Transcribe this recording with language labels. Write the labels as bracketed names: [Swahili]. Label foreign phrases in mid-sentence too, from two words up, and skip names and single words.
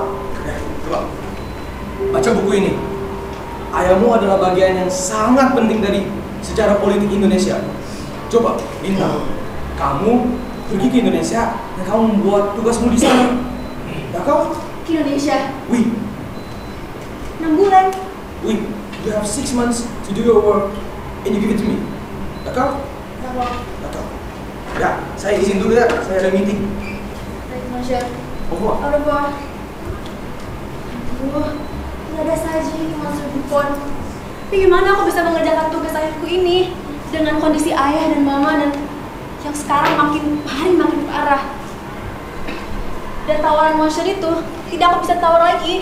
[Indonesian] Coba baca buku ini. Ayahmu adalah bagian yang sangat penting dari sejarah politik Indonesia. Coba, Lintang, kamu pergi ke Indonesia dan kamu membuat tugasmu di sana. D'accord? Ke Indonesia? Oui. 6 bulan? Oui. [English] You have 6 months to do your work and you give it to me. [French] D'accord? D'accord. [Indonesian] Ya, saya izin dulu ya. Saya ada meeting. Baik, Monsieur. [French] Au revoir. Au revoir. [Indonesian] Aduh, nggak ada saja Monsieur Dupont. Tapi gimana aku bisa mengerjakan tugas ayahku ini dengan kondisi ayah dan mama dan yang sekarang makin hari makin parah. Dan tawaran Monsieur itu tidak aku bisa tawar lagi.